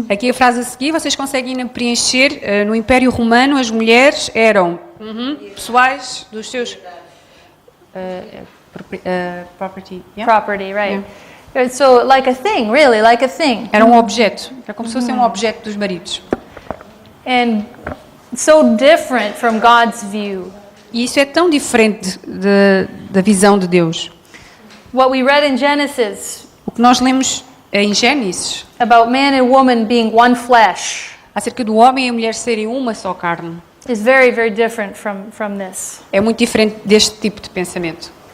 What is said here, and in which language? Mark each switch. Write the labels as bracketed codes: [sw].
[pt] Aqui a frase a seguir, vocês conseguem preencher. No Império Romano, as mulheres eram pessoais dos seus property. [en] Yeah? Property, right? Yeah. So like a thing, really, like a thing. [pt] Era um objeto. Era como se fosse um objeto dos maridos. [en] And so different from God's view. [pt] E isso é tão diferente da visão de Deus. [en] What we read in Genesis. [pt] O que nós lemos em Gênesis. [en] About man and woman being one flesh. [pt] Acerca do homem e a mulher serem uma só carne. [en] Is very, very different from this. [pt] É muito diferente deste tipo de pensamento.